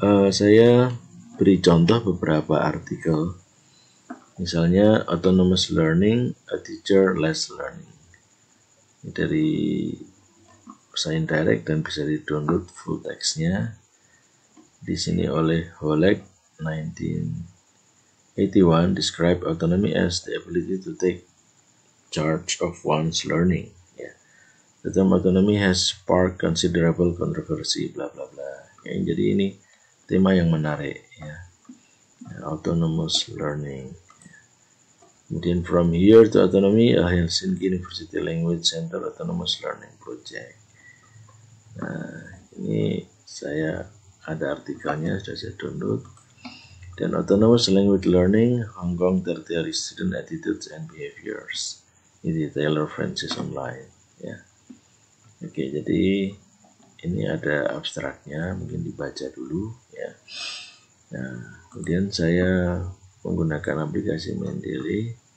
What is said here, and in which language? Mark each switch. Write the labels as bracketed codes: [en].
[id] Saya beri contoh beberapa artikel, misalnya [en] Autonomous Learning, A Teacher Less Learning. [id] Ini dari Sign Direct dan bisa di-download full text-nya. Di sini oleh [en] Holek 1981 describe autonomy as the ability to take charge of one's learning. The term autonomy has sparked considerable controversy, bla bla bla. [id] Jadi ini tema yang menarik, autonomous learning. [en] Kemudian from here to autonomy, a Helsinki University Language Center Autonomous Learning Project. [id] Nah, ini saya ada artikelnya, sudah saya download. [en] Dan autonomous language learning, Hong Kong tertiary student attitudes and behaviors. [id] Ini Taylor Francis online, ya. Oke, jadi ini ada abstraknya, mungkin dibaca dulu, ya. Nah, kemudian saya menggunakan aplikasi Mendeley.